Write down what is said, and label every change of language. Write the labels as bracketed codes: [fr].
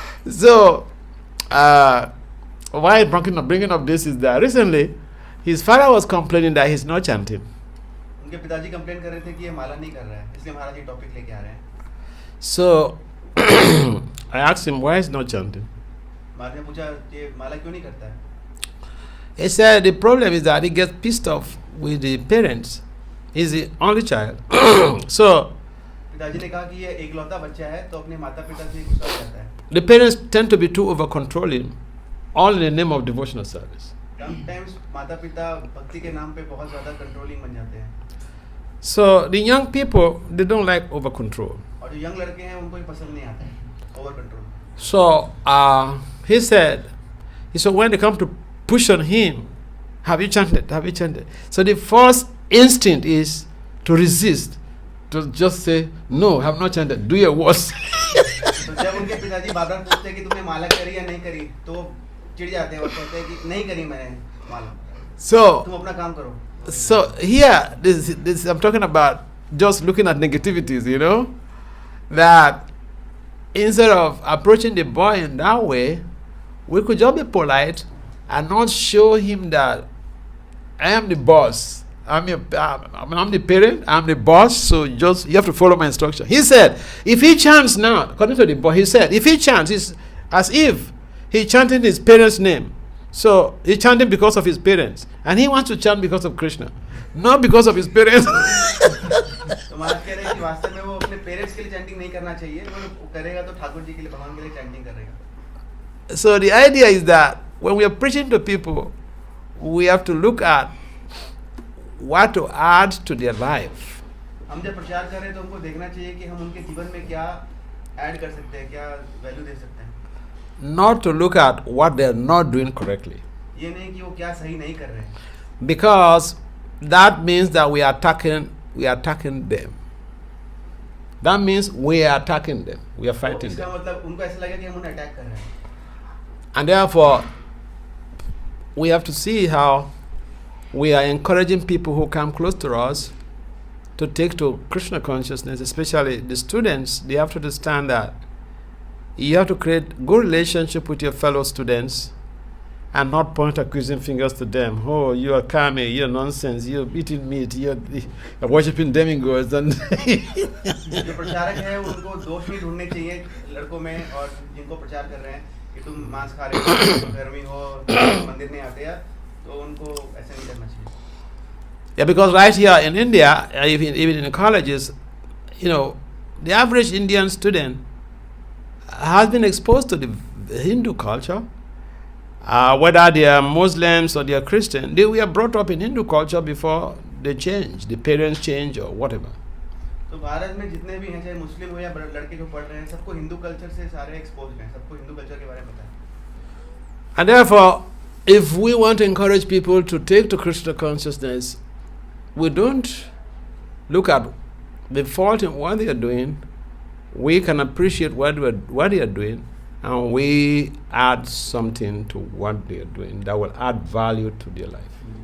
[en] So, why I'm bringing up this is that recently, his father was complaining that he's not chanting. [hi] उनके पिताजी complain कर रहे थे कि ये माला नहीं कर रहा है, इसलिए महाराज ये टॉपिक लेके आ रहे हैं. [en] So, I asked him why he's not chanting. [hi] महाराज ने पूछा ये माला क्यों नहीं करता है. [en] He said the problem is that he gets pissed off with the parents. He's the only child. So, [hi] पिताजी ने कहा कि ये एकलौता बच्चा है तो अपने माता पिता से गुस्सा हो जाता है. [en] the parents tend to be too over-controlling, all in the name of devotional service. Sometimes [hi] माता पिता भक्ति के नाम पे बहुत ज़्यादा कंट्रोलिंग बन जाते हैं. [en] So the young people, they don't like over-control. [hi] और जो यंग लड़के हैं उनको ये पसंद नहीं आता है. [en] Over control. So he said, when they come to push on him, have you chanted? Have you chanted? So the first instinct is to resist, to just say, no, I have not chanted. Do your worst. [hi] तो जब उनके पिताजी बार बार पूछते हैं कि तुमने माला करी या नहीं करी, तो वो चिढ़ जाते हैं और कहते हैं कि नहीं करी मैंने माला. [en] So, [hi] तुम अपना काम करो. [en] so here, this I'm talking about just looking at negativities, that instead of approaching the boy in that way, we could just be polite and not show him that I am the boss. I'm the parent, I'm the boss, so just you have to follow my instruction. He said, if he chants now, according to the boy, he said, if he chants, it's as if he chanted his parents' name. So he's chanting because of his parents, and he wants to chant because of Krishna, not because of his parents. [hi] तो महाराज कह रहे हैं कि वास्तव में वो अपने parents के लिए चैंटिंग नहीं करना चाहिए, वो करेगा तो ठाकुर जी के लिए, भगवान के लिए चैंटिंग करेगा. [en] So the idea is that when we are preaching to people, we have to look at what to add to their life. [hi] हम जब प्रचार कर रहे हैं तो हमको देखना चाहिए कि हम उनके जीवन में क्या ऐड कर सकते हैं, क्या वैल्यू दे सकते हैं. [en] Not to look at what they are not doing correctly. [hi] ये नहीं कि वो क्या सही नहीं कर रहे हैं. [en] Because that means that we are attacking them. That means we are attacking them. We are fighting [hi] इसका [en] them. [hi] मतलब उनको ऐसा लगेगा कि हम उन्हें अटैक कर रहे हैं. [en] And therefore, we have to see how we are encouraging people who come close to us to take to Krishna consciousness, especially the students. They have to understand that you have to create good relationship with your fellow students and not point accusing fingers to them. Oh, you are kami, you're nonsense, you're eating meat, you're worshipping demigods. And [hi] जो प्रचारक है उनको दोष नहीं ढूंढने चाहिए लड़कों में और जिनको प्रचार कर रहे हैं कि तुम मांस खा रहे हो, धर्मी हो, मंदिर नहीं आते या, तो उनको ऐसा नहीं करना चाहिए. [en] Yeah, because right here in India, even in the colleges, the average Indian student has been exposed to the Hindu culture. Whether they are Muslims or they are Christian, they were brought up in Hindu culture before they change, the parents change or whatever. [hi] तो भारत में जितने भी हैं, चाहे मुस्लिम हो या लड़के जो पढ़ रहे हैं, सबको हिंदू कल्चर से सारे एक्सपोज्ड हैं, सबको हिंदू कल्चर के बारे में पता है. [en] And therefore, if we want to encourage people to take to Krishna consciousness, we don't look at the fault in what they are doing. We can appreciate what they are doing, and we add something to what they are doing that will add value to their life.